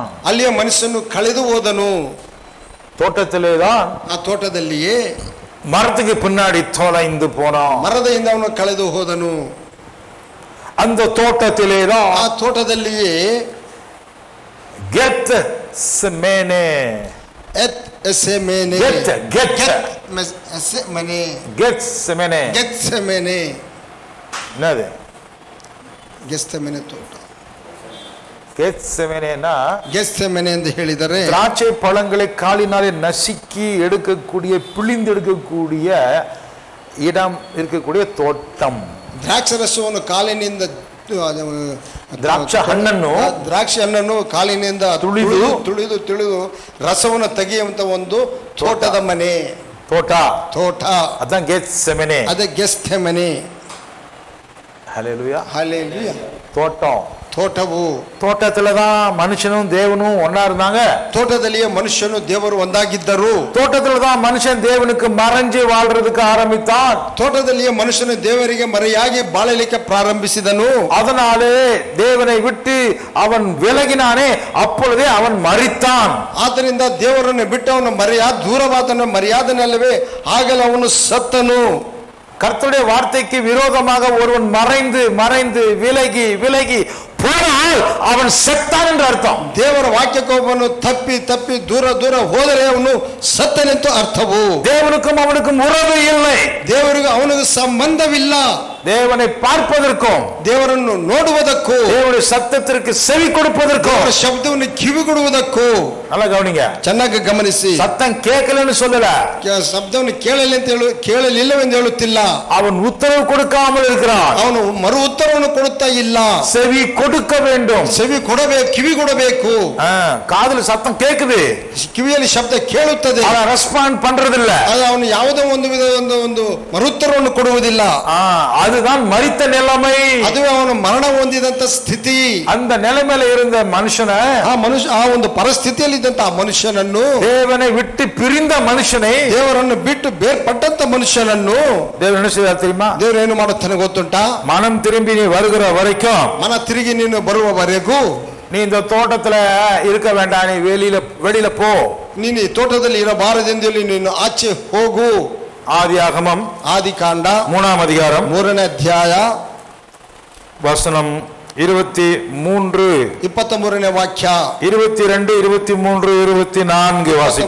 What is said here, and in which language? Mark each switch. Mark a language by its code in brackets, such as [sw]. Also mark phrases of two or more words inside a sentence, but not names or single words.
[kn] ಅಲ್ಲಿಯ ಮನುಷ್ಯನು ಕಳೆದು ಹೋದನು. [ta] தோட்டத்திலே தான், [kn] ಆ ತೋಟದಲ್ಲಿಯೇ [ta] மரத்துக்கு பின்னாடி தொலைந்து போனான். [kn] ಮರದಿಂದ ಅವನು ಕಳೆದು ಹೋದನು. [ta] அந்த தோட்டத்திலே தான், [kn] ಆ ತೋಟದಲ್ಲಿಯೇ [ta] கெத் செமேனே, [kn] ಗೆತ್ಸೆಮನೆ, ಗೆತ್ಸೆಮನೆ, [ta] என்னது [kn] ಗೆತ್ಸೆಮನೆ ತೋಟ. [ta] கெத்செமனேனா [kn] ಗೆತ್ಸೆಮನೆ ಎಂದು ಹೇಳಿದರೆ [ta] திராட்சை பழங்களை காலினாலே நசுக்கி எடுக்கக்கூடிய, பிழிந்து எடுக்கக்கூடிய இடம் இருக்கக்கூடிய தோட்டம். [kn] ದ್ರಾಕ್ಷರಸವನ್ನು ಕಾಲಿನಿಂದ ದ್ರಾಕ್ಷಿ ಹಣ್ಣನ್ನು ಕಾಲಿನಿಂದ ತುಳಿದು ರಸವನ್ನು ತೆಗೆಯುವಂತ ಒಂದು ತೋಟದ ಮನೆ. ತೋಟ [ta] அதான் கெத்செமனே. [kn] ಅದೇ ಗೆತ್ಸೆಮನೆ. [ta] ஹல்லேலூயா. [kn] ಹಲ್ಲೆಲೂಯಾ. [ta] தோட்டம். [kn] ತೋಟವು. [ta] தோட்டத்துலதான் மனுஷனும் தேவனும் ஒன்னா இருந்தாங்க. [kn] ತೋಟದಲ್ಲಿಯೇ ಮನುಷ್ಯನು ದೇವರು ಒಂದಾಗಿದ್ದರು. [ta] தோட்டத்துலதான் மனுஷன் தேவனுக்கு மறைஞ்சு வாழ்றதுக்கு ஆரம்பித்தான். [kn] ತೋಟದಲ್ಲಿಯೇ ಮನುಷ್ಯನು ದೇವರಿಗೆ ಮರೆಯಾಗಿ ಬಾಳಲಿಕ್ಕೆ ಪ್ರಾರಂಭಿಸಿದನು. [ta] அதனாலே தேவனை விட்டு அவன் விலகினானே, அப்பொழுதே அவன் மரித்தான். [kn] ಆದ್ದರಿಂದ ದೇವರನ್ನು ಬಿಟ್ಟು ಅವನು ದೂರವಾದನು, ಮರ್ಯಾದನಲ್ಲವೇ ಆಗಲೇ ಅವನು ಸತ್ತನು. [ta] கர்த்தருடைய வார்த்தைக்கு விரோதமாக ஒருவன் மறைந்து மறைந்து விலகி விலகி போனால் அவன் செத்தான் என்று அர்த்தம். [kn] ದೇವರ ವಾಕ್ಯಕ್ಕೆ ಒಬ್ಬನು ತಪ್ಪಿ ತಪ್ಪಿ ದೂರ ದೂರ ಹೋದರೆ ಅವನು ಸತ್ತನೆಂದು ಅರ್ಥವು. [ta] தேவனுக்கும் அவனுக்கும் உறவு இல்லை. [kn] ದೇವರಿಗೂ ಅವನಿಗೂ ಸಂಬಂಧವಿಲ್ಲ. [ta] தேவனை பார்ப்பதற்கும், [kn] ದೇವರನ್ನು ನೋಡುವುದಕ್ಕೂ, [ta] தேவனுடைய சத்தத்திற்கு செவி கொடுப்பதற்கும், [kn] ಶಬ್ದವನ್ನು ಕಿವಿಗೊಡುವುದಕ್ಕೂ. [ta] நல்லா கவனிங்க, [kn] ಚೆನ್ನಾಗಿ ಗಮನಿಸಿ. [ta] சத்தம் கேட்கலன்னு சொல்லல, [kn] ಶಬ್ದವನ್ನು ಕೇಳಲಿಲ್ಲವೆಂದು ಹೇಳುತ್ತಿಲ್ಲ. [ta] அவன் உத்தரவு கொடுக்காமல் இருக்கிறான். [kn] ಅವನು ಮರು ಉತ್ತರವನ್ನು ಕೊಡುತ್ತಾ ಇಲ್ಲ. [ta] செவி கொடுக்க வேண்டும். [kn] செவி ಕೊಡಬೇಕು, ಕಿವಿ ಕೊಡಬೇಕು. [ta] காதுல சத்தம் கேக்குது, [kn] ಕಿವಿಯಲ್ಲಿ ಶಬ್ದ ಕೇಳುತ್ತದೆ, [ta] ಅದ ரெஸ்பாண்ட் பண்றதில்ல. [kn] ಅದು ಅವನು ಯಾವುದೋ ಒಂದು ಮರುತ್ತರವನ್ನು ಕೊಡುವುದಿಲ್ಲ. [ta] அதுதான் மரித்த நிலைமை. [kn] அதுவே ಅವನು ಮರಣ ಹೊಂದಿದಂತ ಸ್ಥಿತಿ. [ta] அந்த நிலைமையில இருந்த மனுஷனை, [kn] ಆ ಒಂದು ಪರಿಸ್ಥಿತಿಯಲ್ಲಿ ಇದ್ದಂತ ಆ ಮನುಷ್ಯನನ್ನು, [ta] தேவனை விட்டு பிரிந்த மனுஷனை, [kn] ದೇವರನ್ನು ಬಿಟ್ಟು ಬೇರ್ಪಟ್ಟಂತ ಮನುಷ್ಯನನ್ನು [ta] தேவன் என்ன செய்தார் தெரியுமா? [kn] ದೇವರು ಏನು ಮಾಡುತ್ತಾನೆ ಗೊತ್ತುಂಟಾ? [ta] மனம் திரும்பி நீ வருகிற வரைக்கும், [kn] ಮನ ತಿರುಗಿ ನೀನು ಬರುವವರೆಗೂ [ta] நீ இந்த தோட்டத்துல இருக்க வேண்டாம், நீ வெளியில போ. [kn] ನೀನು ಈ ತೋಟದಲ್ಲಿ ಇರಬಾರದೆಂದು ನೀನು ಆಚೆ ಹೋಗು. [ta] ஆதியாகமம் [kn] ಆದಿಕಾಂಡ [ta] 3 அதிகாரம் [kn] 3ನೇ ಅಧ್ಯಾಯ [ta] வசனம் 23, [kn] 23ನೇ ವಾಕ್ಯ, [ta] 22, 23, 24 வாசிப்போம்.